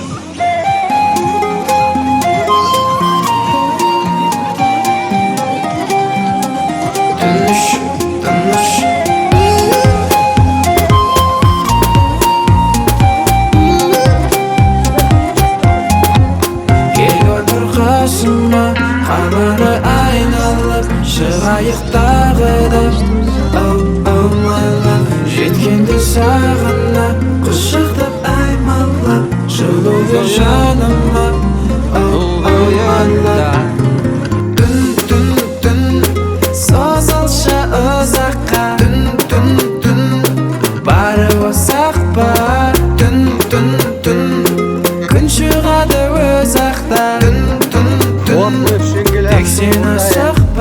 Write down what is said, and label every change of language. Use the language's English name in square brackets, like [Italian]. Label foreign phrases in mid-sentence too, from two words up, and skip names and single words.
[Kazakh] Тыныш, тыныш. Кел отыр қасыма, қаланы айналып шығайық тағы да. [English] Oh, oh my love, [Kazakh] жеткенде сағына құшақтап аймалап жылу бер жаныма. [English] Oh, oh my love, [Kazakh] созылшы ұзаққа. Түн, түн, түн барып алсақ па. Түн, түн, түн күн шығады өз ақта. Түн, түн, түн тек сен асықпа.